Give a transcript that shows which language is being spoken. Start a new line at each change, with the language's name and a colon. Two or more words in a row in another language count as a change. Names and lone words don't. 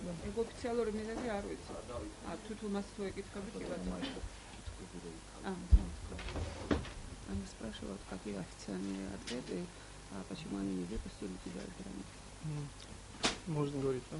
Georgian: ოფიციალური მიზეზი არ ვიცი. თუ მას თუ ეკითხებით კი ბატონო.
Russian: Они спрашивают, какие официальные ответы, почему они не выпустили тебя из границы. Можно говорить, да?